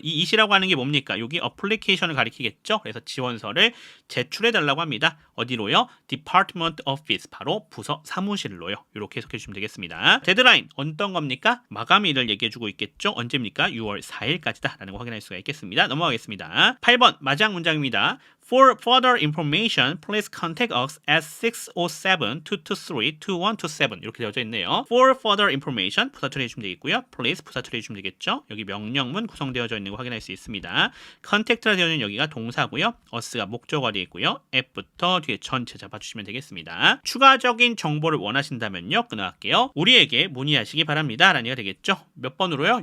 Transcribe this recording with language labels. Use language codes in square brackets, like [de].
[ko] 이 it이라고 하는 게 뭡니까? 여기 application을 가리키겠죠. 그래서 지원서를 제출해 달라고 합니다. 어디로요? Department Office, 바로 부서 사무실로요. 이렇게 해석해 주시면 되겠습니다. 데드라인 어떤 겁니까? 마감일을 얘기해 주고 있겠죠. 언제입니까? 6월 4일까지다 라는 거 확인할 수가 있겠습니다. 넘어가겠습니다. 8번 마지막 문장입니다. [en] For further information, please contact us at 607-223-2127 [ko] 이렇게 되어져 있네요. [en] For further information, [ko] 부사 처리해 주시면 되겠고요. Please, 부사 처리해 주시면 되겠죠. 여기 명령문 구성되어져 있는 거 확인할 수 있습니다. contact라 되어 있는 여기가 동사고요. us가 목적어가 되겠고요. app부터 뒤에 전체 잡아주시면 되겠습니다. 추가적인 정보를 원하신다면요. 끊어갈게요. 우리에게 문의하시기 바랍니다. 라는 얘기가 되겠죠. 몇 번으로요?